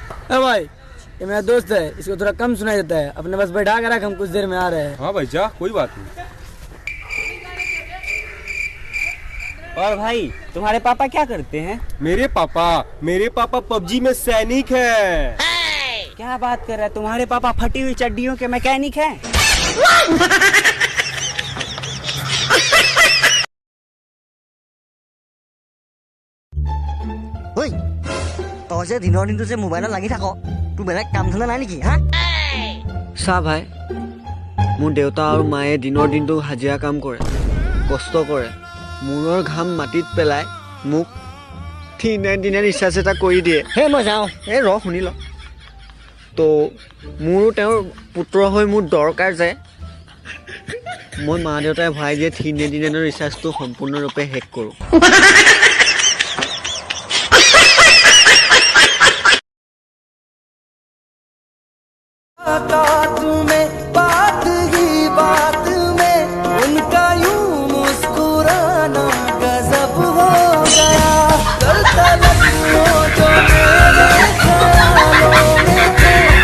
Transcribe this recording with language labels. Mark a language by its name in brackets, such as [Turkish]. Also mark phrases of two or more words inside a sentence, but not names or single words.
[Hindi] भाई ये मेरा दोस्त है, इसको थोड़ा कम सुनाई देता है, अपने बस बैठा कर रख, हम कुछ देर में आ रहे हैं। हाँ भाई जा, कोई बात नहीं। और भाई तुम्हारे पापा क्या करते हैं? मेरे पापा पबजी में सैनिक है। क्या बात कर रहा है, तुम्हारे पापा फटी हुई चड्डियों के मैकेनिक हैं? [Assamese] তই দিনৰ দিনটো যে মোবাইলত লাগি থাক, তোৰ বেলেগ কাম ধন্দা নাই নেকি? হা চা ভাই, মোৰ দেউতা আৰু মায়ে দিনৰ দিনটো হাজিৰা কাম কৰে, কষ্ট কৰে, মূৰৰ ঘাম মাটিত পেলাই মোক দিনে ৰিচাৰ্জ এটা কৰি দিয়ে। হে মই যাওঁ। এই ৰ শুনি ল, তো মোৰো তেওঁৰ পুত্ৰ হৈ মোৰ দৰকাৰ যে মই মা দেউতাই ভৰাই দিয়ে দিনে ৰিচাৰ্জটো সম্পূৰ্ণৰূপে শেষ কৰোঁ। [Hindi] बात ही बात में उनका यूं मुस्कुराना गजब हो गया, करता लफ्ज़ों जो मेरे ख्यालों में थे।